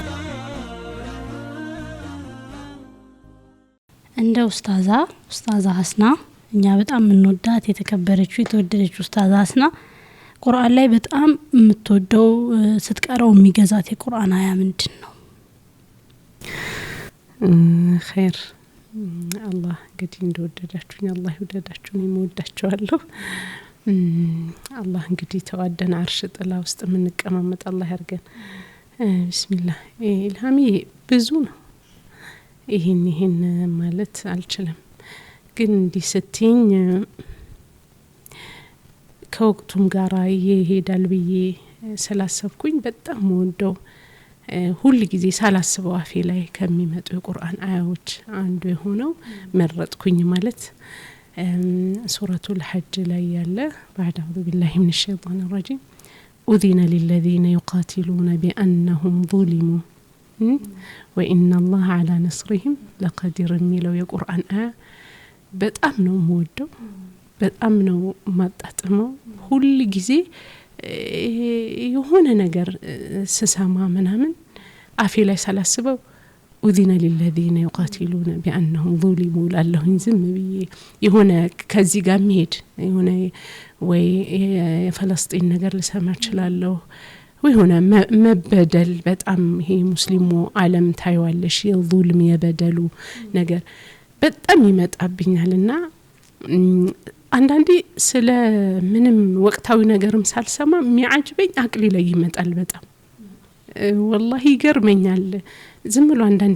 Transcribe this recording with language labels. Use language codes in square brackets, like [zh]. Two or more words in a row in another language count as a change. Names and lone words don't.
[am] እንደ ኡስታዛ ሐስና እኛ በጣም እንወዳት የተከበረችው የተወደደች ኡስታዛ ሐስና ቁርአን ላይ በጣም የምትወደው ስትቀራው የሚገዛት የቁርአን አያ ምንድነው? [ar] خير الله [am] እንግዲህ እንደወደዳችሁኝ አላህ ይወደዳችሁ ነው የምወዳችኋለሁ። አላህ እንግዲህ ተዋደን አርሽ ጥላ ውስጥ ምንቀማመጥ አላህ ያርገን። ቢስሚላህ ኢልሃሚ ብዙ ነው ይሄን ማለት አልችልም ግን እንዲህ ስትኝ ከወቅቱም ጋራ ይሄዳል ብዬ ስላሰብኩኝ በጣም ወደው ሁሉ ጊዜ ሳላስበው አፌ ላይ ከሚመጡ የቁርአን አያዎች አንዱ የሆነው መረጥኩኝ ማለት ሱረቱል ሐጅ ላይ ያለ [ar] بعد اعوذ بالله من الشيطان الرجيم اذن للذين يقاتلون بانهم ظلموا وان الله على نصرهم لقدير [am] የሚለው የቁርአን አያ በጣም ነው የምወደው በጣም ነው ማጣጥመው ሁሉ ጊዜ የሆነ ነገር ስሰማ ምናምን አፌ ላይ ሳላስበው [ar] أذن للذين يقاتلون بأنهم ظلموا لالهن [am] ዝም ብዬ የሆነ ከዚህ ጋር መሄድ የሆነ ወይ የፍልስጤም ነገር ልሰማ እችላለሁ ወይ ሆነ መበደል በጣም ይሄ ሙስሊሙ ዓለም ታይዋለሽ የዙልም የበደሉ ነገር በጣም ይመጣብኛልና አንዳንዴ ስለ ምንም ወቅታዊ ነገርም ሳልሰማ የሚያጅበኝ አቅሊ ላይ ይመጣል በጣም والله ይገርመኛል ዝም ብሎ አንዳንዴ